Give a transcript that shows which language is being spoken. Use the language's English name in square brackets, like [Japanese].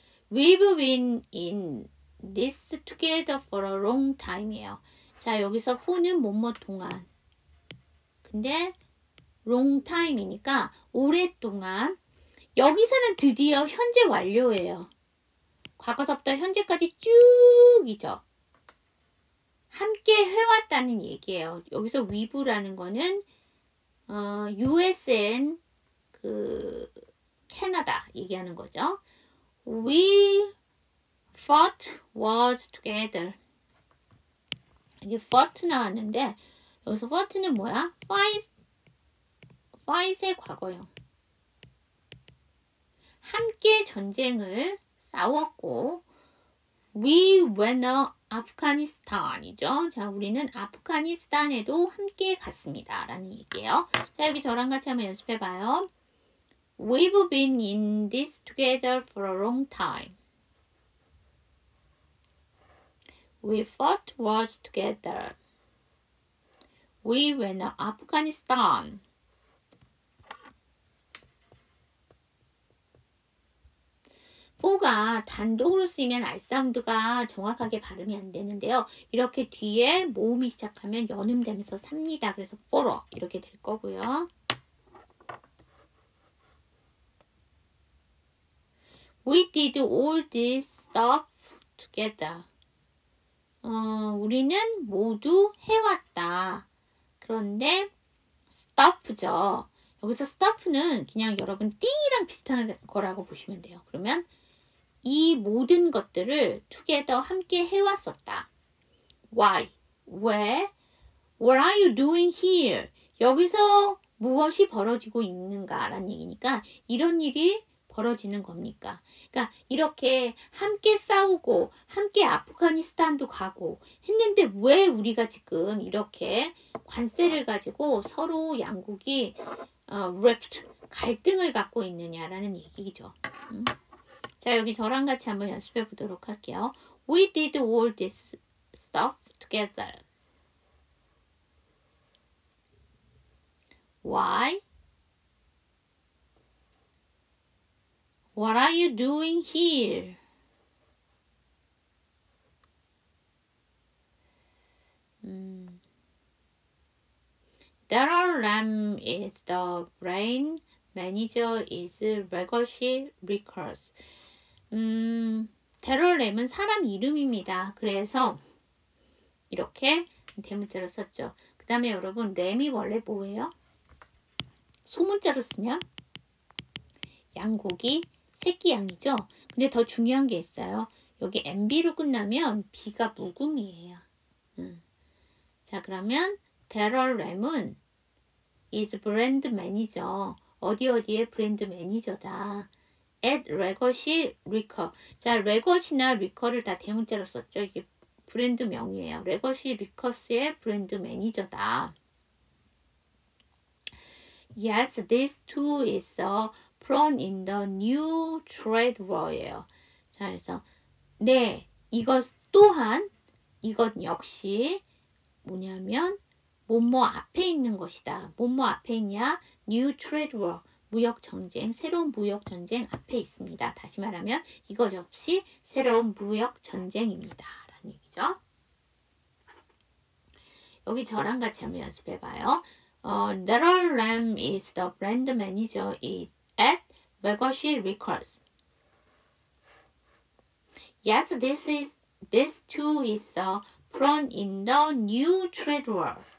[English] We've been in this together for a long time이에요. [Korean] 자, 여기서 for는 뭐뭐 동안. 근데 long time이니까 오랫동안. 여기서는 드디어 현재 완료예요. 과거서부터 현재까지 쭉이죠. 함께 해왔다는 얘기예요. 여기서 we've라는 거는 US&, 캐나다 얘기하는 거죠. [English] We fought was together. [Korean] 이게 fought 나왔는데 여기서 fought는 뭐야? fight의 과거형. 함께 전쟁을 싸웠고 [English] we went [Korean] 아프가니스탄이죠. 자, 우리는 아프가니스탄에도 함께 갔습니다. 라는 얘기예요. 자, 여기 저랑 같이 한번 연습해봐요. [English] We've been in this together for a long time. We fought wars together. We went to Afghanistan. [Korean] 포가 단독으로 쓰이면 R 사운드가 정확하게 발음이 안 되는데요. 이렇게 뒤에 모음이 시작하면 연음되면서 삽니다. 그래서 for 이렇게 될 거고요. [English] We did all this stuff together. [Korean] 우리는 모두 해왔다. 그런데 stuff죠. 여기서 stuff는 그냥 여러분 띵이랑 비슷한 거라고 보시면 돼요. 그러면 이 모든 것들을 together 함께 해왔었다. [English] Why? 왜? What are you doing here? [Korean] 여기서 무엇이 벌어지고 있는가? 라는 얘기니까 이런 일이 벌어지는 겁니까? 그러니까 이렇게 함께 싸우고 함께 아프가니스탄도 가고 했는데 왜 우리가 지금 이렇게 관세를 가지고 서로 양국이 rift, 갈등을 갖고 있느냐라는 얘기죠. 자, 여기 저랑 같이 한번 연습해 보도록 할게요. [English] We did all this stuff together. Why? What are you doing here? Darrell Lam is the brain manager is Legacy Records. [Korean] 데럴 램은 사람 이름입니다. 그래서 이렇게 대문자로 썼죠. 그 다음에 여러분 램이 원래 뭐예요? 소문자로 쓰면 양고기 새끼 양이죠. 근데 더 중요한 게 있어요. 여기 MB로 끝나면 B가 묵음이에요. 자, 그러면 데럴 램은 is 브랜드 매니저. 어디의 브랜드 매니저다. [English] at Legacy Record. [Korean] 자, 레거시나 리커를 다 대문자로 썼죠. 이게 브랜드 명이에요. 레거시 리커스의 브랜드 매니저다. [English] Yes, this too is a pawn in the new trade war예요. [Korean] 자, 그래서 네, 이것 또한 이것 역시 뭐냐면 뭐뭐 앞에 있는 것이다. 뭐뭐 앞에 있냐? [English] New trade war. [Korean] 무역 전쟁, 새로운 무역 전쟁 앞에 있습니다. 다시 말하면 이것 역시 새로운 무역 전쟁입니다. 라는 얘기죠. 여기 저랑 같이 한번 연습해 봐요. [English] Daryl Lam is the brand manager at Legacy Records. Yes, this too is a pawn in the new trade war.